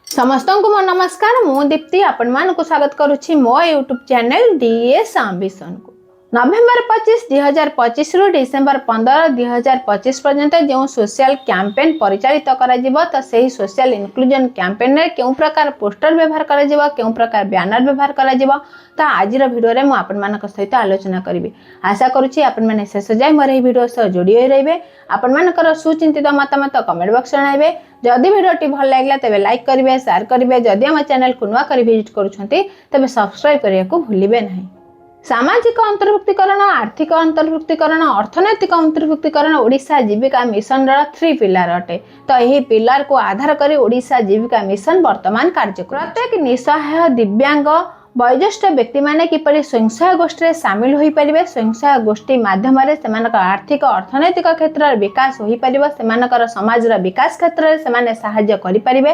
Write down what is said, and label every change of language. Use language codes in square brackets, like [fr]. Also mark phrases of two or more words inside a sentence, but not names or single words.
[or] ସମସ୍ତ କୋ ମୋ ନମସ୍କାର ମୁ ଦୀପ୍ତି ଆପଣ ମାନ କୋ ସ୍ୱାଗତ କରୁଛି ମୋ [en] YouTube channel [or] ଡିଏସ ଏମ୍ବିଶନ କୋ। ନଭେମ୍ବର 25 2025 ରୁ ଡିସେମ୍ବର 15 2025 ପର୍ଯ୍ୟନ୍ତ ଯୋ [en] social campaign [or] ପରିଚାଳିତ କରା ଯିବ ତୋ ସେହି [en] social inclusion campaign [or] ରେ କେଉଁ ପ୍ରକାର ପୋଷ୍ଟର ବ୍ୟବହାର କରା ଯିବ କେଉଁ ପ୍ରକାର ବ୍ୟାନର ବ୍ୟବହାର କରା ଯିବ ତୋ ଆଜି ଭିଡିଓ ରେ ମୁ ଆପଣ ମାନଙ୍କ ସହିତ ଆଲୋଚନା କରିବି। ଆଶା କରୁଛି ଆପଣ ମାନେ ଶେଷ ଯାଏ ମୋର ଏହି ଭିଡିଓ ସହ ଯୋଡ଼ି ହୋଇ ରହିବେ। ଆପଣ ମାନଙ୍କର ସୁଚିନ୍ତିତ ମତାମତ [en] comment box [or] ଜଣାଇବେ। ଯଦି ଭିଡିଓଟି ଭଲ ଲାଗିଲା ତେବେ ଲାଇକ କରିବେ ଶେୟାର କରିବେ। ଯଦି ଆମ ଚ୍ୟାନେଲ କୁ ନୂଆ କରି ଭିଜିଟ କରୁଛନ୍ତି ତେବେ ସବସ୍କ୍ରାଇବ କରିବା କୁ ଭୁଲିବେ ନାହିଁ। ସାମାଜିକ ଅନ୍ତର୍ଭୁକ୍ତିକରଣ ଆର୍ଥିକ ଅନ୍ତର୍ଭୁକ୍ତିକରଣ ଅର୍ଥନୈତିକ ଅନ୍ତର୍ଭୁକ୍ତିକରଣ ଓଡ଼ିଶା ଜୀବିକା ମିଶନ ର 3 ପିଲର ଅଟେ। ତୋ ଏହି ପିଲର କୁ ଆଧାର କରି ଓଡ଼ିଶା ଜୀବିକା ମିଶନ ବର୍ତ୍ତମାନ କାର୍ଯ୍ୟ ପ୍ରତ୍ୟେକ ନିଃସହାୟ ଦିବ୍ୟାଙ୍ଗ ବୟୋଜ୍ୟେଷ୍ଠ ବ୍ୟକ୍ତି ମାନେ କିପରି ସ୍ୱୟଂସହାୟକ ଗୋଷ୍ଠୀ ସାମିଲ ହୋଇ ପାରିବେ। ସ୍ୱୟଂସହାୟକ ଗୋଷ୍ଠୀ ମାଧ୍ୟମ ରେ ସେମାନଙ୍କ ଆର୍ଥିକ ଅର୍ଥନୈତିକ କ୍ଷେତ୍ର ରେ ବିକାଶ ହୋଇ ପାରିବ। ସେମାନଙ୍କର ସମାଜ ର ବିକାଶ କ୍ଷେତ୍ର ରେ ସେମାନେ ସହାୟ କରି ପାରିବେ।